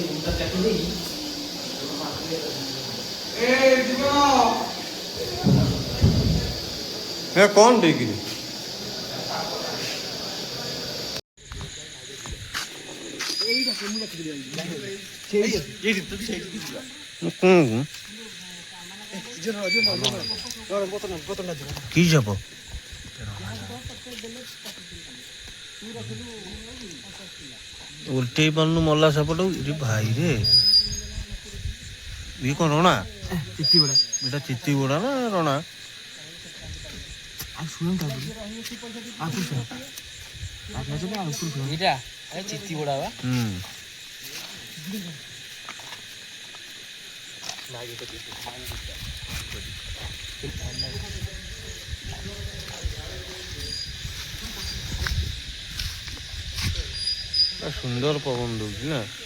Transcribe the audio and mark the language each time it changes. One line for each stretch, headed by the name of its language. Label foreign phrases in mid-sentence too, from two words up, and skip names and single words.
Odia: ଏ ଜୀବନ ହେ କ'ଣ ଦେଇକିରି କି ଯାବ উল্টেଇ ପାରୁନୁ ମଲା ସାପଟାକୁ ଏଠି ଭାଇରେ ଇଏ କ'ଣ ରଣା ଏଇଟା ଚିତି ବୁଡ଼ା ନା ରଣା ଚିତି ବଡା ବା ସୁନ୍ଦର ପବନ ଦଉଛି ନା